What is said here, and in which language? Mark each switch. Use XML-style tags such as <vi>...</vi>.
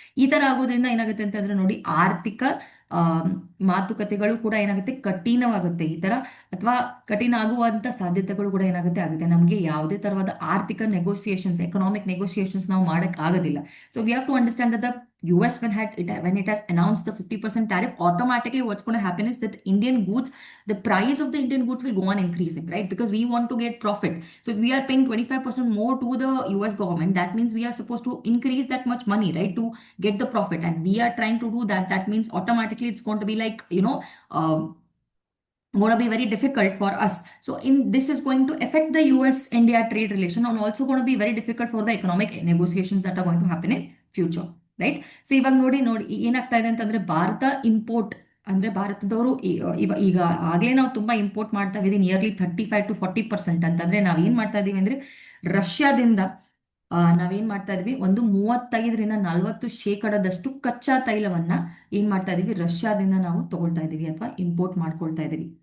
<kn>ಈ ತರ ಆಗೋದ್ರಿಂದ ಏನಾಗುತ್ತೆ ಅಂತಂದ್ರೆ ನೋಡಿ, ಆರ್ಥಿಕ ಆ ಮಾತುಕತೆಗಳು ಕೂಡ ಏನಾಗುತ್ತೆ, ಕಠಿಣವಾಗುತ್ತೆ. ಈ ತರ ಅಥವಾ ಕಠಿಣ ಆಗುವಂತ ಸಾಧ್ಯತೆಗಳು ಕೂಡ ಆಗುತ್ತೆ. ನಮಗೆ ಯಾವುದೇ ತರವಾದ ಆರ್ಥಿಕ ನೆಗೋಸಿಯೇಷನ್ಸ್, ಎಕನಾಮಿಕ್ ನೆಗೋಸಿಯೇಷನ್ಸ್ ನಾವು ಮಾಡಕ್ ಆಗೋದಿಲ್ಲ.</kn> <en>So we have to understand that US when it has announced the 50% tariff, automatically what's going to happen is that the price of the Indian goods will go on increasing, right? Because we want to get profit. So if we are paying 25% more to the US government, that means we are supposed to increase that much money, right, to get the profit. And we are trying to do that. That means automatically it's going to be like, going to be very difficult for us. So this is going to affect the US India trade relation, and also going to be very difficult for the economic negotiations that are going to happen in future, right?</en> <kn>So ಇವಾಗ ನೋಡಿ ಏನಾಗ್ತಾ ಇದೆ ಅಂತಂದ್ರೆ Bharat import ಅಂದ್ರೆ ಭಾರತದವರು ಈಗ ಆಗ್ಲೇ ನಾವು ತುಂಬಾ ಇಂಪೋರ್ಟ್ ಮಾಡ್ತಾ ಇದೀವಿ, ನಿಯರ್ಲಿ 35 to 40% ಅಂತಂದ್ರೆ ನಾವೇನ್ ಮಾಡ್ತಾ ಇದೀವಿ ಅಂದ್ರೆ ರಷ್ಯಾದಿಂದ ನಾವೇನ್ ಮಾಡ್ತಾ ಇದೀವಿ, ಒಂದು 35 to 40% ಕಚ್ಚಾ ತೈಲವನ್ನ ಏನ್ ಮಾಡ್ತಾ ಇದೀವಿ, ರಷ್ಯಾದಿಂದ ನಾವು ತಗೊಳ್ತಾ ಇದೀವಿ ಅಥವಾ ಇಂಪೋರ್ಟ್ ಮಾಡ್ಕೊಳ್ತಾ ಇದೀವಿ.</kn>